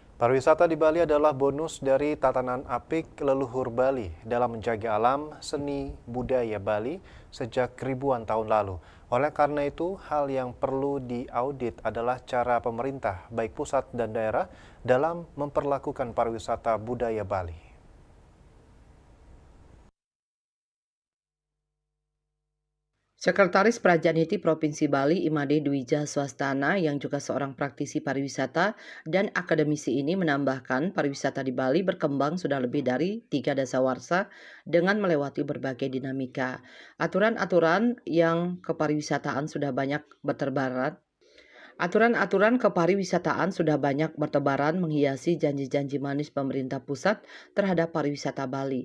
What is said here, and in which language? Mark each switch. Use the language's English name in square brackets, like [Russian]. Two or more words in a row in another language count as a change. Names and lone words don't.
[Indonesian] Pariwisata di Bali adalah bonus dari tatanan apik leluhur Bali dalam menjaga alam, seni, budaya Bali sejak ribuan tahun lalu. Oleh karena itu, hal yang perlu diaudit adalah cara pemerintah, baik pusat dan daerah, dalam memperlakukan pariwisata budaya Bali. Sekretaris Prajaniti Provinsi Bali Imade Dwija Swastana yang juga seorang praktisi pariwisata dan akademisi ini menambahkan pariwisata di Bali berkembang sudah lebih dari 3 dasawarsa dengan melewati berbagai dinamika. Aturan-aturan yang kepariwisataan sudah banyak berterbaran Aturan-aturan kepariwisataan sudah banyak bertebaran menghiasi janji-janji manis pemerintah pusat terhadap pariwisata Bali.